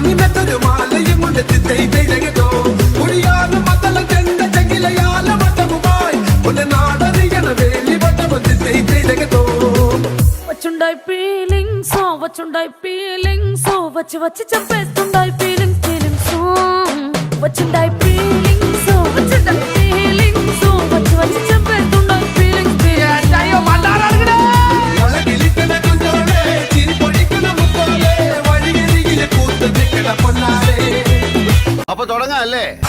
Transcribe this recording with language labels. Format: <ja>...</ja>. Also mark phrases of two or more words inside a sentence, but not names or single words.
<ml>മറ്റൊരു മാലയും കൊണ്ട് തിത്തൈതോ കുടിയാല മതല ചെണ്ട ചെകിലയാല മതവുമായി ഒരു നാടറിയണ വേലി വട്ടം തിത്തൈതോ</ml> <te>వచ్చుండాయి ఫీలింగ్స్ వచ్చుండాయి ఫీలింగ్స్ వచ్చి వచ్చి చంపేస్తుండాయి ఫీలింగ్స్ ఫీలింగ్స్ వచ్చుండాయి ఫీలింగ్స్ వచ్చుండాయి ఫీలింగ్స్ వచ్చి వచ్చి చంపేస్తుండాయి ఫీలింగ్స్ ఫీలింగ్స్ అయ్యో మాట్లాడారు</te> <ml>വളകിലിക്കണ കുഞ്ഞോളെ ചിരി പൊടിക്കണ മുത്തോളെ വഴിയരികിലെ കൂത്ത് നിൽക്കണ പൊന്നാളെ അപ്പൊ തുടങ്ങാം അല്ലേ</ml>